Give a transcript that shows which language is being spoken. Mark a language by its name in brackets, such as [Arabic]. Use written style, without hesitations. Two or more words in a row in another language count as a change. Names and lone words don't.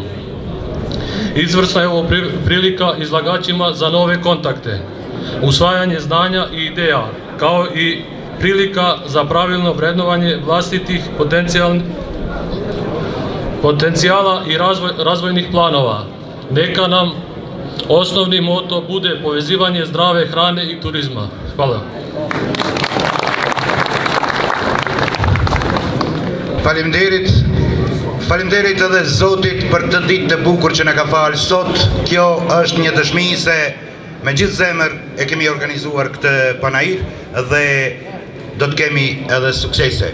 [Croatian] Izvrsna je ovo prilika izlagačima za nove kontakte, usvajanje znanja i ideja, kao i prilika za pravilno vrednovanje vlastitih potencijala i razvojnih planova. Neka nam osnovni moto bude povezivanje zdrave hrane i turizma. Hvala. [Albanian] Faleminderit edhe Zotit për të ditë të bukur që na ka falë sot. Kjo është një dëshmi se me gjithë zemër e kemi organizuar këtë panajir dhe do të kemi edhe suksese.